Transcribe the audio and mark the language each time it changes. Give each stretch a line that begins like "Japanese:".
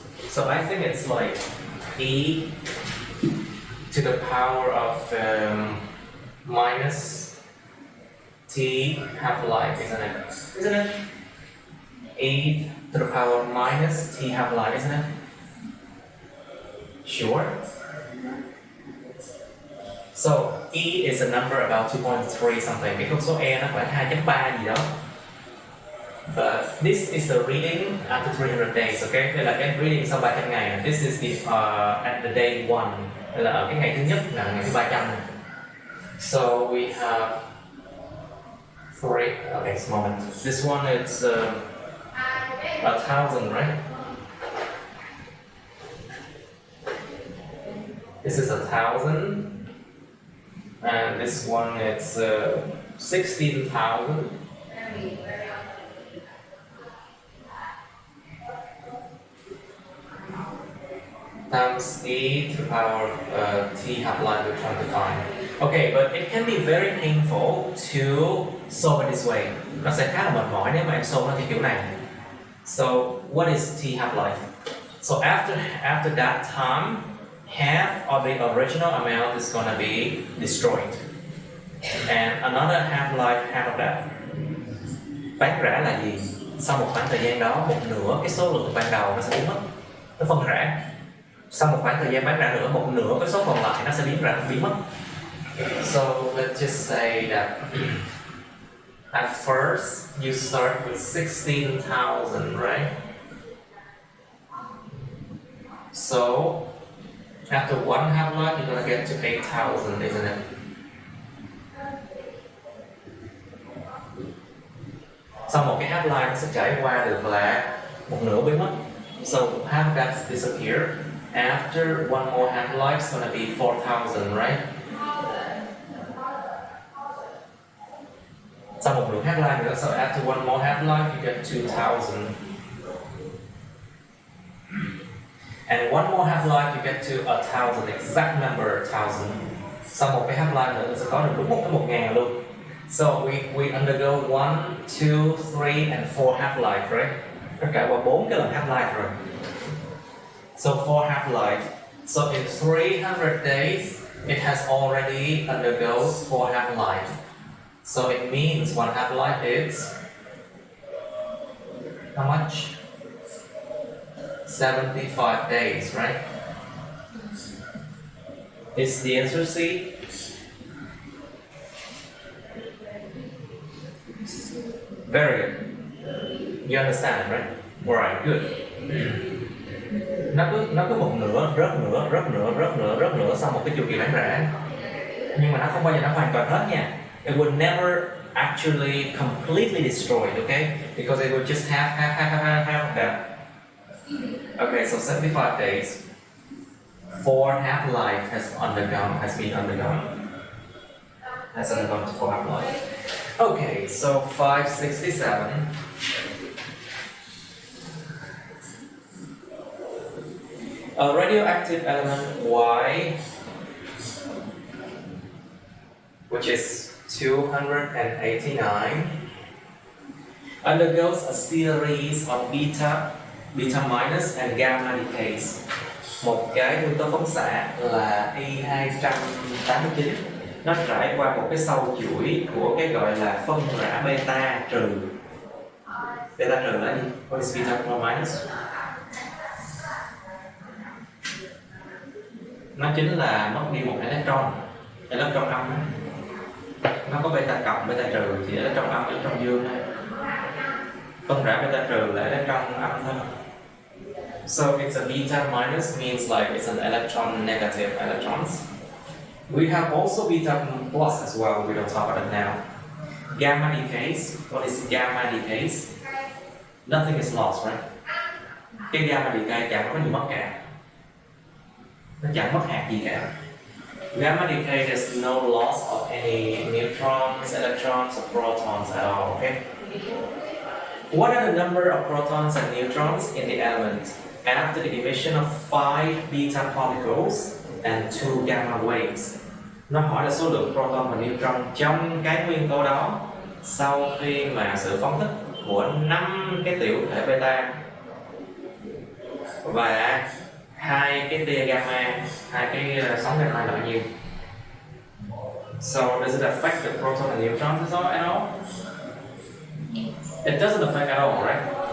English: So I think it's like e to the power of minus t half-life, isn't it? Isn't it? E to the power of minus t half-life, isn't it? Sure. So e is a number about 2.3 something.
Vietnamese: Cái thông số e nó khoảng 2.3 gì đó.
English: But this is the reading after 300 days, okay?
Vietnamese: Đây là cái reading sau 300 ngày.
English: This is the at the day 1.
Vietnamese: Đây là ở cái ngày thứ nhất, là ngày thứ 300.
English: So we have 3. Okay, just a moment. This one is 1,000, right? This is 1,000, and this one it's 16,000. Times e to the power of t half-life we're trying to find. Okay, but it can be very painful to solve it this way.
Vietnamese: Nó sẽ khá là mệt mỏi nếu mà em solve nó theo kiểu này.
English: So what is t half-life? So after that time, half of the original amount is gonna be destroyed, and another half-life, half of that.
Vietnamese: Bán rã là gì? Sau một khoảng thời gian đó, một nửa cái số lượng ban đầu nó sẽ biến mất, nó phân rã. Sau một khoảng thời gian bán rã nữa, một nửa cái số còn lại nó sẽ biến mất.
English: So let's just say that at first you start with 16,000, right? So after one half-life you're gonna get to 8,000, isn't it?
Vietnamese: Sau một cái half-life nó sẽ trải qua được là một nửa biến mất.
English: So half that disappear. After one more half-life, it's gonna be 4,000, right?
Vietnamese: Sau một nửa half-life nữa,
English: so after one more half-life, you get 2,000. And one more half-life you get to 1,000, exact number 1,000.
Vietnamese: Sau một cái half-life nữa sẽ có được đúng một cái 1.000 luôn.
English: So we undergo 1, 2, 3 and 4 half-life, right?
Vietnamese: Tất cả qua 4 cái lần half-life rồi.
English: So 4 half-life. So in 300 days, it has already undergoes 4 half-life. So it means one half-life is how much? 75 days, right? Is the answer C? Very good. You understand, right? Alright, good.
Vietnamese: Nó cứ một nửa, rớt nửa sau một cái chu kỳ bán rã. Nhưng mà nó không bao giờ nó hoàn toàn hết nha.
English: It would never actually completely destroyed, okay? Because it would just half that. Okay, so 75 days. 4 half-life has been undergone. Has undergone 4 half-life. Okay, so 567. A radioactive element Y, which is 289, undergoes a series of beta minus and gamma decays.
Vietnamese: Một cái nguyên tố phóng xạ là I289 nó trải qua một cái sâu chuỗi của cái gọi là phân rã beta trừ. Beta trừ là gì?
English: What is beta minus?
Vietnamese: Nó chính là mất đi một electron âm. Nó có beta cộng, beta trừ thì electron âm, electron dương. Phân rã beta trừ là electron âm thôi.
English: So it's a beta minus means like it's an electron negative electrons. We have also beta plus as well, we don't talk about it now. Gamma decays, what is gamma decays? Nothing is lost, right?
Vietnamese: Cái gamma decay chẳng có gì mất cả. Nó chẳng mất hạt gì cả.
English: Gamma decay there's no loss of any neutrons, electrons or protons at all, okay? What are the number of protons and neutrons in the element after the emission of 5 beta particles and 2 gamma waves?
Vietnamese: Nó hỏi là số lượng proton và neutron trong cái nguyên tố đó sau khi mà sự phóng thích của 5 cái tiểu thể beta và 2 cái tia gamma, 2 cái sóng gamma là bao nhiêu?
English: So does it affect the proton and neutrons at all? It doesn't affect at all, right?